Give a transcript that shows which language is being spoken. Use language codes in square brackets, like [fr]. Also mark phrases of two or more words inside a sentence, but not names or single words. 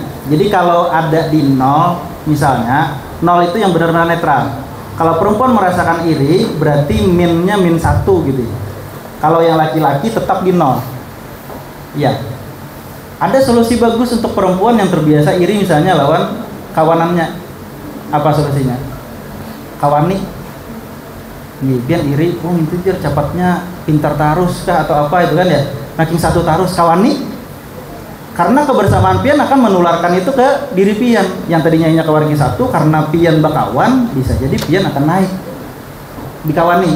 [id] Jadi kalau ada di nol, misalnya, nol itu yang benar-benar netral. Kalau perempuan merasakan iri, berarti minnya min 1 gitu. Kalau yang laki-laki tetap di nol. Iya. Ada solusi bagus untuk perempuan yang terbiasa iri misalnya lawan kawanannya. Apa solusinya? Kawani. [bjn] Nih, biar iri, oh itu dia cepatnya pintar tarus kah atau apa itu kan ya, ranking 1 tarus kawani, karena kebersamaan pian akan menularkan itu ke diri pian yang tadinya hanya kawan ranking 1, karena pian bakawan bisa jadi pian akan naik dikawani.